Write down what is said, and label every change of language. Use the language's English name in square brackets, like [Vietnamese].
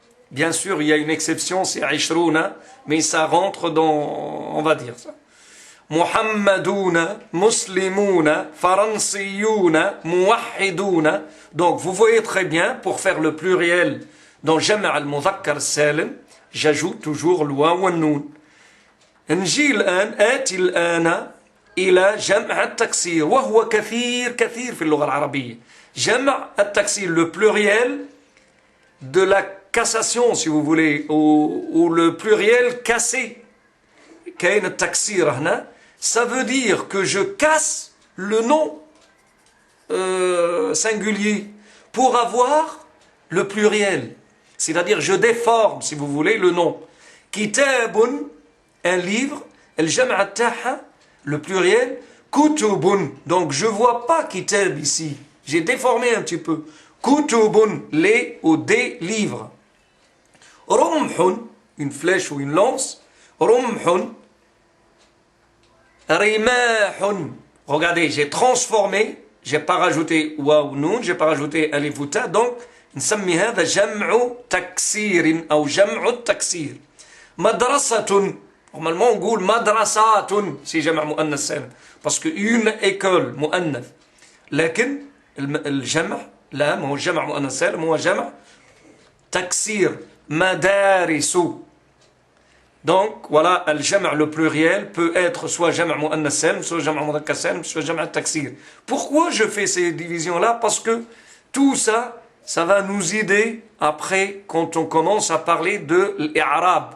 [French] Bien sûr, il y a une exception, c'est Aishrouna, mais ça rentre dans, on va dire ça. [Arabic] Muhammadouna, Muslimouna, Faransiyouna, Muwahhidouna. [French] Donc, vous voyez très bien, pour faire le pluriel dans Jam' al-Mudhakkar salim, j'ajoute toujours l'waw wa noun. [Arabic] نجي الآن آتي الآن إلى جمع التكسير وهو كثير في اللغة العربية. جمع التكسير, [French] le pluriel de la cassation, si vous voulez, ou le pluriel cassé. [Arabic] كاين التكسير هنا. [French] Ça veut dire que je casse le nom singulier pour avoir le pluriel. C'est-à-dire je déforme, si vous voulez, le nom. Kitabun, un livre, [Arabic] الجمع تاعها, [French] le pluriel, kutubun. Donc je vois pas kitab ici. J'ai déformé un petit peu. Kutubun, les ou des livres. Rumhun, une flèche ou une lance. Rumhun. Rimahun. Regardez, j'ai transformé, j'ai pas rajouté waw noun, j'ai pas rajouté alif ou ta, donc [Arabic] نسمي هذا جمع تكسير أو جمع التكسير. مدرسة. [French] Normalement, on dit madrasat si [Arabic] جمع مؤنث سالم. [French] Parce que une école مؤنث. [Arabic] لكن الجمع لا ما هو جمع مؤنث سالم هو جمع تكسير. مدارس. [French] Donc, voilà, le jama' le pluriel peut être soit jama' mu'annas salim, soit jama' mudhakkar salim, soit jama' taksir. Pourquoi je fais ces divisions-là? Parce que tout ça, ça va nous aider après quand on commence à parler de l'Arab.